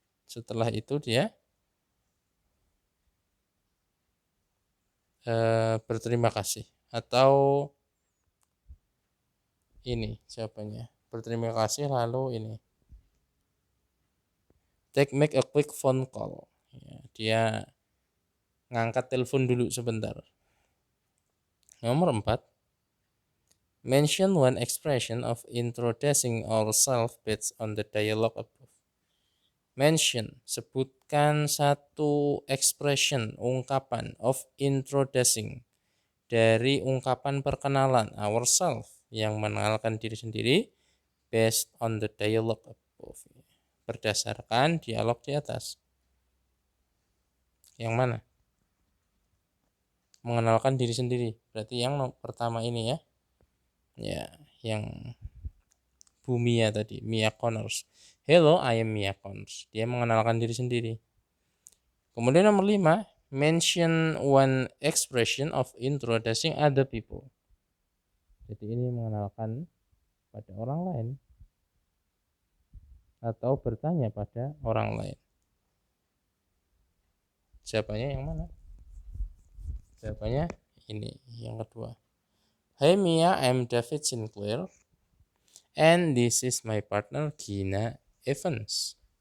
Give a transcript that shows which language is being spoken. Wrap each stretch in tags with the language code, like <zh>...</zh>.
<id>Setelah itu dia berterima kasih, atau ini jawabannya berterima kasih lalu ini</id> <en>make a quick phone call</en> <id>ya, dia ngangkat telepon dulu sebentar. Nomor 4,</id> <en>mention one expression of introducing ourselves based on the dialogue above.</en> <id>Mention, sebutkan satu expression, ungkapan of introducing, dari ungkapan perkenalan ourselves, yang mengenalkan diri sendiri,</id> <en>based on the dialogue above,</en> <id>berdasarkan dialog di atas. Yang mana? Mengenalkan diri sendiri, berarti yang pertama ini ya. Ya, yang Bu Mia tadi, Mia Connors.</id> <en>Hello, I am Mia Connors.</en> <id>Dia mengenalkan diri sendiri. Kemudian nomor 5,</id> <en>mention one expression of introducing other people.</en> <id>Jadi ini mengenalkan pada orang lain atau bertanya pada orang lain. Jawabannya yang mana? Jawabannya ini, yang kedua.</id> <en>Hey Mia, I'm David Sinclair. And this is my partner Gina Evans.</en>